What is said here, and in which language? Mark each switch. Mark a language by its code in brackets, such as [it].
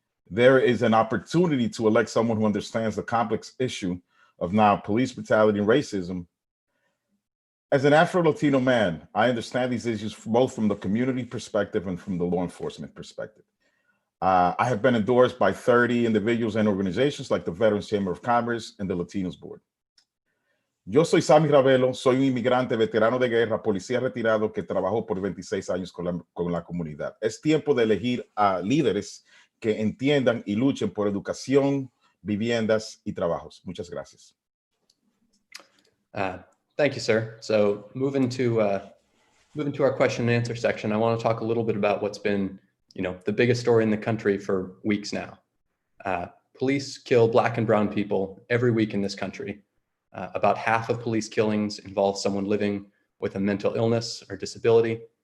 [en] There is an opportunity to elect someone who understands the complex issue of now police brutality and racism. As an Afro-Latino man, I understand these issues both from the community perspective and from the law enforcement perspective. I have been endorsed by 30 individuals and organizations like the Veterans Chamber of Commerce and the Latinos Board. [es] Yo soy Sammy Ravelo, soy un inmigrante veterano de guerra, policía retirado que trabajó por 26 años con la comunidad. Es tiempo de elegir a líderes que entiendan y luchen por educación, viviendas y trabajos. Muchas gracias. [en] Thank you, sir. So moving to our question and answer section, I want to talk a little bit about what's been, the biggest story in the country for weeks now. Police kill Black and brown people every week in this country. About half of police killings involve someone living with a mental illness or disability.